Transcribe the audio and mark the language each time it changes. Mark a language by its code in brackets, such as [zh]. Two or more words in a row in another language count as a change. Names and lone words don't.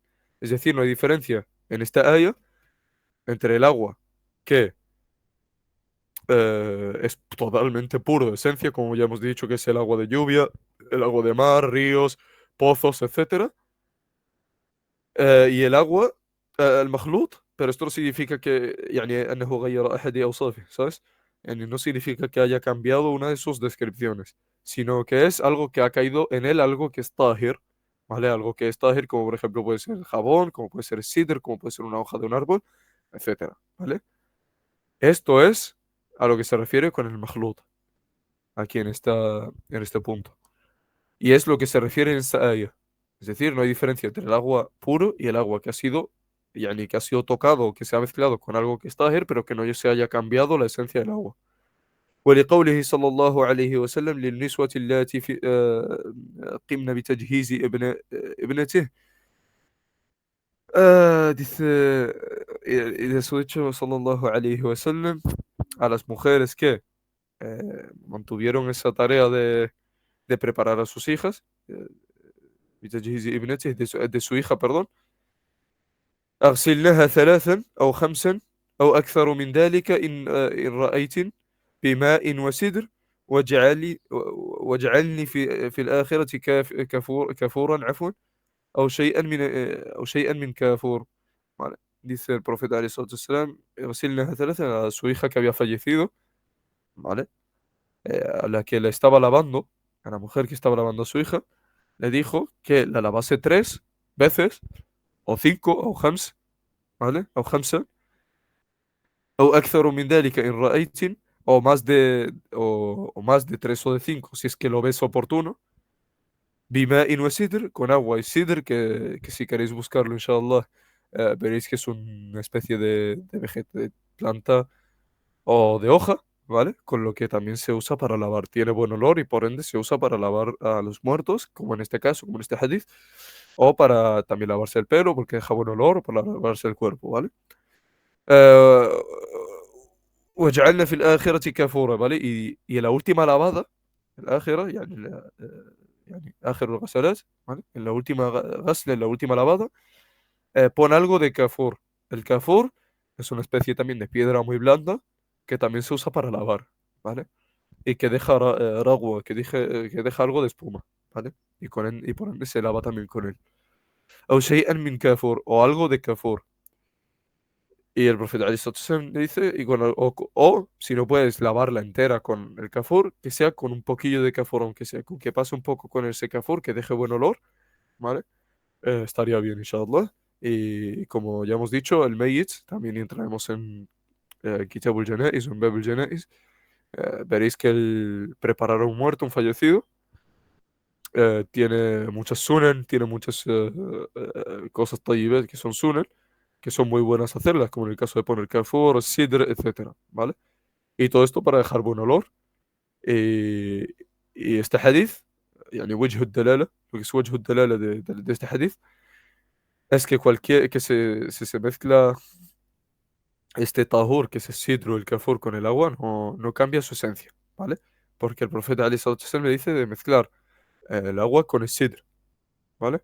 [es] Es decir, no hay diferencia en esta área entre el agua que es totalmente puro de esencia, como ya hemos dicho, que es el agua de lluvia, el agua de mar, ríos, pozos, etcétera, y el agua المخلوط, pero esto no significa que [ar] يعني أنه غير أحد أوصافه, [es] ¿sabes? Yani no significa que haya cambiado una de sus descripciones, sino que es algo que ha caído en él, algo que es tahir, ¿vale? Algo que es tahir, como por ejemplo puede ser el jabón, como puede ser el sidr, como puede ser una hoja de un árbol, etcétera, ¿vale? Esto es a lo que se refiere con el makhlut, aquí en este punto. Y es lo que se refiere en esta aya. Es decir, no hay diferencia entre el agua puro y el agua que ha sido, yani, que ha sido tocado o que se ha mezclado con algo que es tahir, pero que no se haya cambiado la esencia del agua. [ar] ولقوله صلى الله عليه وسلم للنسوة اللاتي قمن بتجهيز ابنته, [es] dice, y de su hecho [ar] صلى الله عليه وسلم [es] a las mujeres que mantuvieron esa tarea de preparar a sus hijas, [ar] بتجهيز ابنته, [es] de su hija, perdón, [ar] أغسلنها ثلاثا أو خمسا أو أكثر من ذلك إن رأيت بماء وسدر واجعلني في الآخرة كفورا عفوا، أو شيئا من كافور. [es] Vale. Dice el profeta [ar] عليه الصلاة والسلام, اغسلنها ثلاثا, [es] a su hija que había fallecido, ¿vale? A la que le estaba lavando, a la mujer que estaba lavando a su hija, le dijo que la lavase 3 veces, o 5, o khams, ¿vale? O khamsa, o [ar] أكثر من ذلك إن رأيتن, [es] o más de 3 o de 5, si es que lo ves oportuno. [ar] بماء وسدر, [es] con agua y sidr, que si queréis buscarlo, inshallah, veréis que es una especie de planta o de hoja, ¿vale? Con lo que también se usa para lavar. Tiene buen olor y por ende se usa para lavar a los muertos, como en este caso, como en este hadith, o para también lavarse el pelo, porque deja buen olor, o para lavarse el cuerpo, ¿vale? [ar] Eh, وجعلنا في الآخرة كافورا, [es] ¿vale? Y en la última lavada, [ar] الآخرة, يعني آخر الغسلات, [es] ¿vale? En la última غسل, en la última lavada, pon algo de kafur. El kafur es una especie también de piedra muy blanda que también se usa para lavar, ¿vale? Y que deja ragua, que deja algo de espuma, ¿vale? Y por ende se lava también con él. O [ar] شيئا من كافور, [es] o algo de kafur. Y el profeta [ar] عليه الصلاة والسلام [es] le dice, o si no puedes lavarla entera con el kafur, que sea con un poquillo de kafur, aunque sea, con que pase un poco con ese kafur, que deje buen olor, ¿vale? Estaría bien, inshallah. Y como ya hemos dicho, el Mayyit, también entraremos en Kitabul Janaiz o en Babul Janaiz. Veréis que el preparar a un muerto, un fallecido, tiene muchas sunan, tiene muchas cosas tayyibas que son sunan, que son muy buenas hacerlas, como en el caso de poner kafur, sidr, etcétera, ¿vale? Y todo esto para dejar buen olor. Y, y este hadith, [ar] يعني وجه الدلالة, [es] lo que es [ar] وجه الدلالة [es] de este hadith, es que si se mezcla este tahur, que es el sidro, el kafur con el agua, no cambia su esencia, ¿vale? Porque el profeta Ali [ar] صلى الله عليه وسلم [es] le dice de mezclar el agua con el sidr, ¿vale?